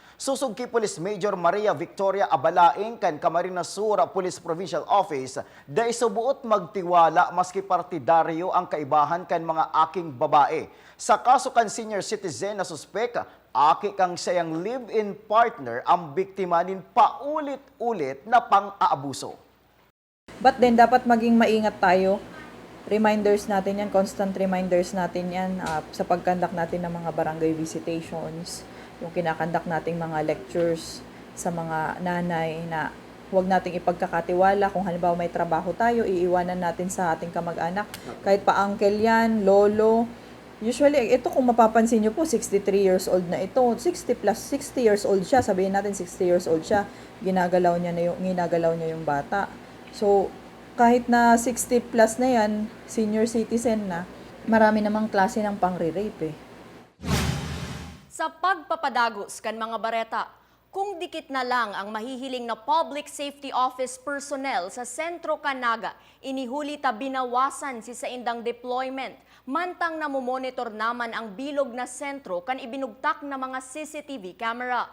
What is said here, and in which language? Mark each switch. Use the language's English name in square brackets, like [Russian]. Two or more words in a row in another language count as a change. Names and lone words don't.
[Bikol] Susugki Police Major Maria Victoria Abalaing kan Camarines Sur Police Provincial Office dahil subuot magtiwala maski partidaryo ang kaibahan kan mga aking babae. Sa kaso kan [English] senior citizen [Bikol] na suspek, aki kang sayang [English] live-in partner [Bikol] ang biktima nin paulit-ulit na pang-aabuso. [English] But then, [Filipino] dapat maging maingat tayo. Reminders natin yan, [English] constant reminders [Filipino] natin yan sa pagkandak natin ng mga barangay visitations, yung kinakandak nating mga lectures sa mga nanay na huwag nating ipagkakatiwala. Kung halimbawa may trabaho tayo, iiwanan natin sa ating kamag-anak. Kahit pa uncle yan, lolo. Usually, ito kung mapapansin nyo po, 63 [English] years old [Filipino] na ito. [English] 60 years old siya. [Filipino] Sabihin natin 60 [English] years old [Filipino] siya. Ginagalaw niya yung bata. So, kahit na 60 plus na yan, [English] senior citizen [Filipino] na, marami namang klase ng pang-rape eh. [Bikol] Sa pagpapadagos kan mga bareta, Kung dikit na lang ang mahihiling na Public Safety Office personnel sa Sentro Canaga, inihuli ta binawasan si saindang deployment. Mantang namomonitor naman ang bilog na sentro kan ibinugtak na mga [English] CCTV camera.